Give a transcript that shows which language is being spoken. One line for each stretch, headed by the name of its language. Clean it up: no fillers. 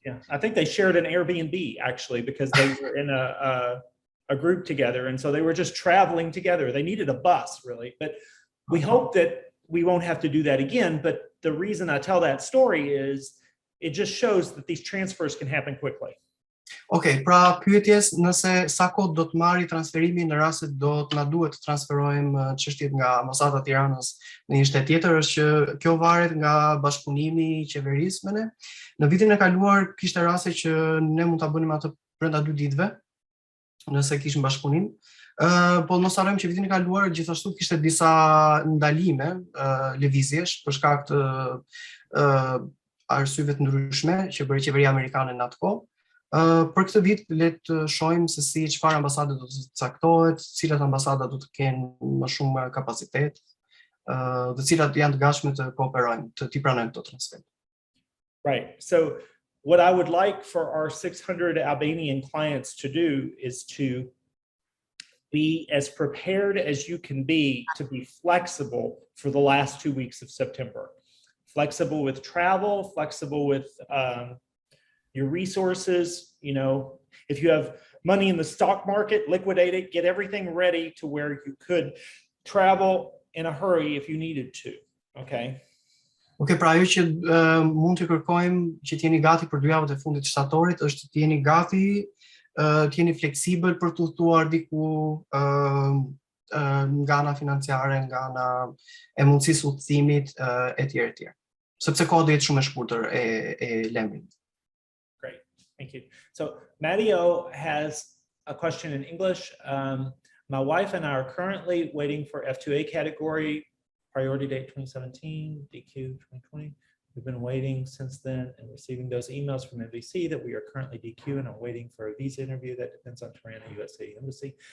English: Yeah, I think they shared an Airbnb actually because they were in a group together, and so they were just traveling together. They needed a bus really, but we hope that we won't have to do that again. But the reason I tell that story is it just shows that these transfers can happen quickly.
Albanian: Okay, pra pyetjes nëse sa kohë do të marri transferimi në rast se do të na duhet të transferojmë çështjet nga ambasada e Tiranës në një shtet tjetër, është që kjo varet nga bashkëpunimi i qeverisë me ne. Në vitin e kaluar kishte raste që ne mund ta bënim atë brenda 2 ditëve, nëse kishim bashkëpunim. Po mos harrojmë që vitin e kaluar gjithashtu kishte disa ndalime lëvizjesh për shkak të arsyeve të ndryshme që bëri qeveria amerikane në atë kohë. Për këtë vit le të shohim se si çfarë ambasade do të caktohet, cilat ambasada do të kenë më shumë kapacitet, dhe cilat janë të gatshme të kooperojnë, të pranojnë këto transfer.
English: Right. So what I would like for our 600 Albanian clients to do is to be as prepared as you can be to be flexible for the last 2 weeks of September. Flexible with travel, flexible with your resources. You know, if you have money in the stock market, liquidate it, get everything ready to where you could travel in a hurry if you needed to. Okay.
Albanian: Okay, pra ajo që mund të kërkojmë që t'jeni gati për 2 javët e fundit të shtatorit është të jeni gati, të jeni fleksibël për të udhëtuar diku nga ana financiare, nga ana e mundësisë udhëtimit etj etj. Sepse koha do jetë shumë e shkurtër e lembit.
English: Great, thank you. So Mario has a question in English. My wife and I are currently waiting for F2A category, priority date 2017, DQ 2020. We've been waiting since then and receiving those emails from NBC that we are currently DQ and I'm waiting for a visa interview that depends on Tirana USA Embassy.